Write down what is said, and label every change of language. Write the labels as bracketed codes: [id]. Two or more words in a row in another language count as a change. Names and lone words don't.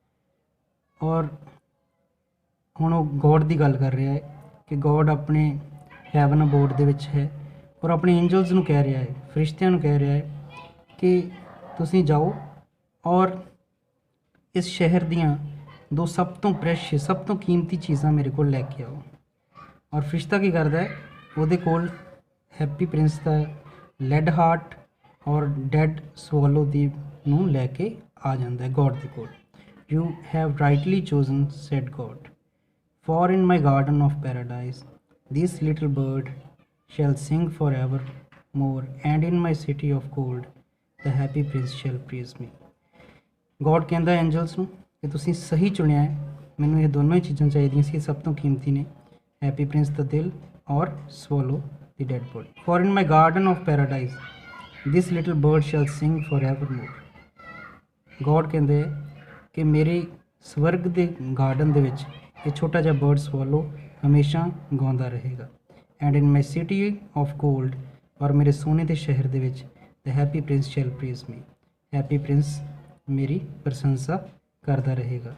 [pa] ਔਰ ਹੁਣ ਉਹ ਗੋਡ ਦੀ ਗੱਲ ਕਰ ਰਿਹਾ ਹੈ ਕਿ ਗੋਡ ਆਪਣੇ [en] heaven abode [pa] ਦੇ ਵਿੱਚ ਹੈ ਔਰ ਆਪਣੇ ਐਂਜਲਸ ਨੂੰ ਕਹਿ ਰਿਹਾ ਹੈ, ਫਰਿਸ਼ਤਿਆਂ ਨੂੰ ਕਹਿ ਰਿਹਾ ਹੈ ਕਿ ਤੁਸੀਂ ਜਾਓ ਔਰ ਇਸ ਸ਼ਹਿਰ ਦੀਆਂ ਦੋ ਸਭ ਤੋਂ ਪ੍ਰੈਸ਼ੀਅਸ, ਸਭ ਤੋਂ ਕੀਮਤੀ ਚੀਜ਼ਾਂ ਮੇਰੇ ਕੋਲ ਲੈ ਕੇ ਆਓ। ਔਰ ਫਰਿਸ਼ਤਾ ਕੀ ਕਰਦਾ ਹੈ, ਉਹਦੇ ਕੋਲ ਹੈਪੀ ਪ੍ਰਿੰਸ ਦਾ [en] lead heart [pa] ਔਰ [en] dead swallow [pa] ਦੀ ਨੂੰ ਲੈ ਕੇ ਆ ਜਾਂਦਾ ਹੈ ਗੋਡ ਦੇ ਕੋਲ। [en] You have rightly chosen said God, for in my garden of paradise this little bird shall sing forevermore, and in my city of gold the happy prince shall praise me। [pa] ਗੋਡ ਕਹਿੰਦਾ ਐਂਜਲਸ ਨੂੰ ਕਿ ਤੁਸੀਂ ਸਹੀ ਚੁਣਿਆ ਹੈ, ਮੈਨੂੰ ਇਹ ਦੋਨੋਂ ਹੀ ਚੀਜ਼ਾਂ ਚਾਹੀਦੀਆਂ ਸੀ, ਸਭ ਤੋਂ ਕੀਮਤੀ ਨੇ ਹੈਪੀ ਪ੍ਰਿੰਸ ਦਾ ਦਿਲ ਔਰ ਸਵਾਲੋ ਦੀ [en] dead body. ਫॉर in my garden of paradise this little bird shall sing forevermore। [pa] ਗੋਡ ਕਹਿੰਦੇ ਕਿ ਮੇਰੇ ਸਵਰਗ ਦੇ ਗਾਰਡਨ ਦੇ ਵਿੱਚ ਇਹ ਛੋਟਾ ਜਿਹਾ ਬਰਡ ਸਵਾਲੋ ਹਮੇਸ਼ਾ ਗਾਉਂਦਾ ਰਹੇਗਾ। [en] And in my city of gold, [pa] ਔਰ ਮੇਰੇ ਸੋਨੇ ਦੇ ਸ਼ਹਿਰ ਦੇ ਵਿੱਚ [en] the Happy Prince shall praise me, [pa] ਹੈਪੀ ਪ੍ਰਿੰਸ ਮੇਰੀ ਪ੍ਰਸ਼ੰਸਾ ਕਰਦਾ ਰਹੇਗਾ।